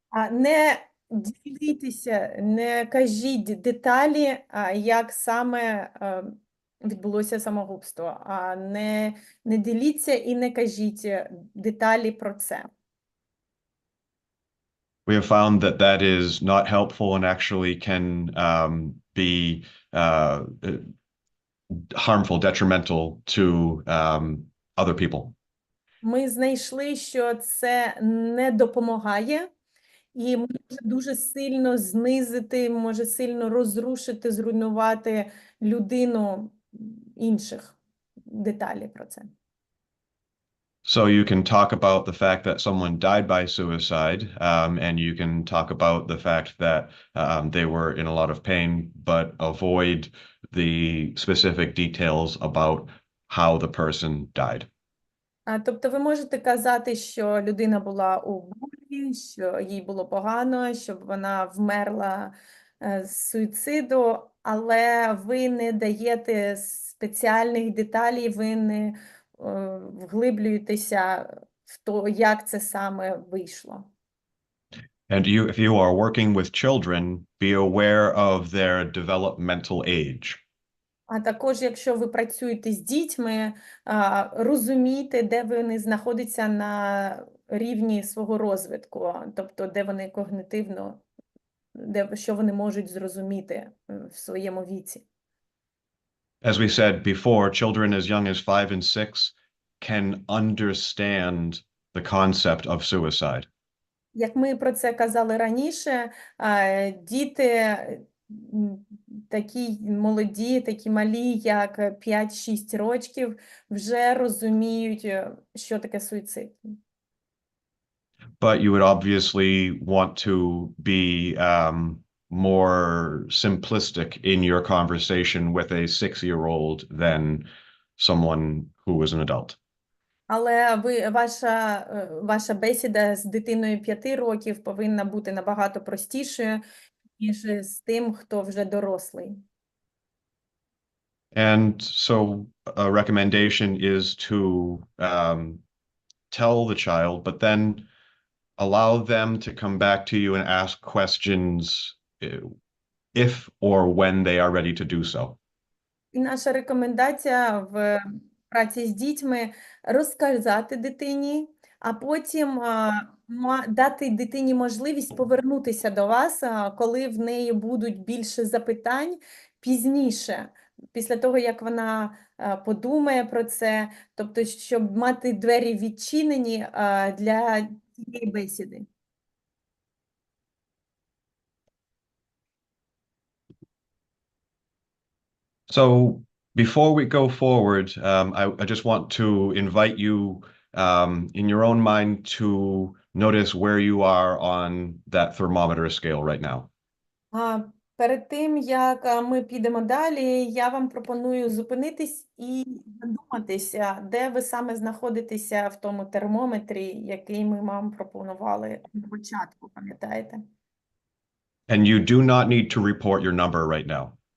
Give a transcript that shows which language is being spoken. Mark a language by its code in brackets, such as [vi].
[uk] Не ділітеся, не кажіть деталі, як саме відбулося самогубство. Не діліться і не кажіть деталі про це. [en] We have found that that is not helpful and actually can be harmful, detrimental to other people. [uk] Ми знайшли, що це не допомагає, і може дуже сильно знизити, може сильно розрушити, зруйнувати людину інших. Деталі про це. [en] So you can talk about the fact that someone died by suicide, and you can talk about the fact that they were in a lot of pain, but avoid the specific details about how the person died. [uk] Тобто ви можете казати, що людина була у болі, що їй було погано, щоб вона вмерла з суїциду, але ви не даєте спеціальних деталей, ви не вглиблюєтеся в то, як це саме вийшло. [en] And if you are working with children, be aware of their developmental age. [uk] А також, якщо ви працюєте з дітьми, розумійте, де вони знаходяться на рівні свого розвитку, тобто де вони когнитивно, що вони можуть зрозуміти в своєму віці. [en] As we said before, children as young as 5 and 6 can understand the concept of suicide. [uk] Як ми про це казали раніше, діти такі молоді, такі малі, як 5-6 років, вже розуміють, що таке суїцид. [en] But you would obviously want to be more simplistic in your conversation with a 6-year-old than someone who is an adult. [uk] Але ваша бесіда з дитиною 5 років повинна бути набагато простішою, ніж з тим, хто вже дорослий. [en] And so a recommendation is to tell the child, but then allow them to come back to you and ask questions if or when they are ready to do so. [uk] І наша рекомендація в праці з дітьми – розказати дитині, а потім дати дитині можливість повернутися до вас, коли в неї будуть більше запитань пізніше, після того, як вона подумає про це, тобто, щоб мати двері відчинені для цієї бесіди. [en] So before we go forward, I just want to invite you in your own mind to notice where you are on that thermometer scale right now. [uk] Перед тим, як ми підемо далі, я вам пропоную зупинитись і задуматися, де ви саме знаходитеся в тому термометрі, який ми вам пропонували на початку, пам'ятаєте? [en] And you do not need to report your number right now.